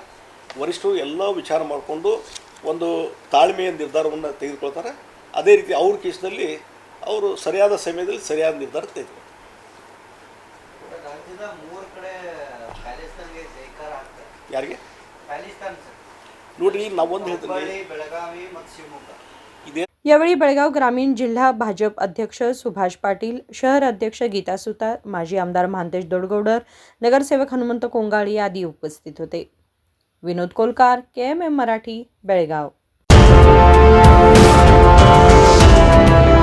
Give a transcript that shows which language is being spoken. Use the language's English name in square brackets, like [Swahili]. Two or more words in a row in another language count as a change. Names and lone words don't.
[Kannada] ವರಿಷ್ಠರು ಎಲ್ಲ ವಿಚಾರ ಮಾಡಿಕೊಂಡು ಒಂದು ತಾಳ್ಮೆಯ ನಿರ್ಧಾರವನ್ನು ತೆಗೆದುಕೊಳ್ತಾರೆ। ಅದೇ ರೀತಿ ಅವ್ರ ಕೇಸ್ನಲ್ಲಿ ಅವರು ಸರಿಯಾದ ಸಮಯದಲ್ಲಿ ಸರಿಯಾದ ನಿರ್ಧಾರ ತೆಗೆದುಕೊಳ್ತಾರೆ। ಯಾರಿಗೆ ನೋಡ್ರಿ, ನಾವೊಂದು ಹೇಳ್ತೀನಿ, [Marathi] यावेळी बेळगाव ग्रामीण जिल्हा भाजप अध्यक्ष सुभाष पाटील, शहर अध्यक्ष गीता सुतार, माजी आमदार महांतेश दोडगौडर, नगरसेवक हनुमंत कोंगाळी आदी उपस्थित होते। विनोद कोलकार, KMM मराठी, बेळगाव।